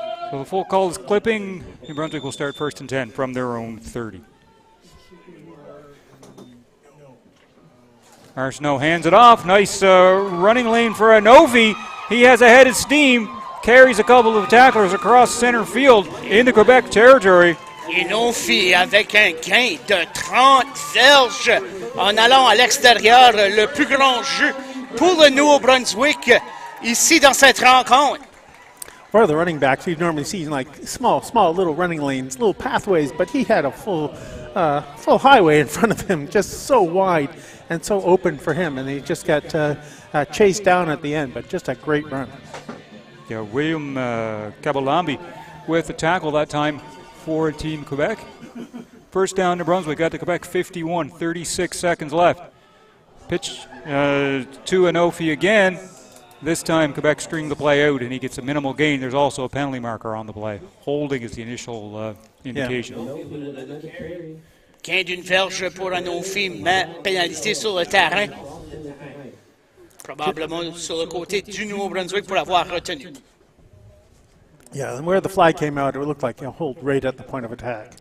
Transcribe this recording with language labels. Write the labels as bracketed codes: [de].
[en] So the full call is clipping. New Brunswick will start 1st and 10 from their own 30. Arsenault hands it off. Nice running lane for Anofi. He has a head of steam. Carries a couple of tacklers across center field into Quebec territory. [fr] Anofi avec un gain de 30 verges en allant à l'extérieur. Le plus grand jeu pour le Nouveau-Brunswick ici dans cette rencontre. [en] For the running backs, we've normally seen like small little running lanes, little pathways, but he had a full highway in front of him, just so wide and so open for him, and he just got chased down at the end, but just a great run. Yeah, William Kabalambi with the tackle that time for Team Quebec. First down to Brunswick, got to Quebec 51, 36 seconds left. Pitch to Anofi again. This time Quebec string the play out and he gets a minimal gain. There's also a penalty marker on the play. Holding is the initial indication. [fr] Gain d'une verge pour Anofi, mais pénalité sur le terrain. Probablement sur le côté du Nouveau-Brunswick pour l'avoir retenu. [en] Yeah, and where the flag came out, it looked like a hold right at the point of attack.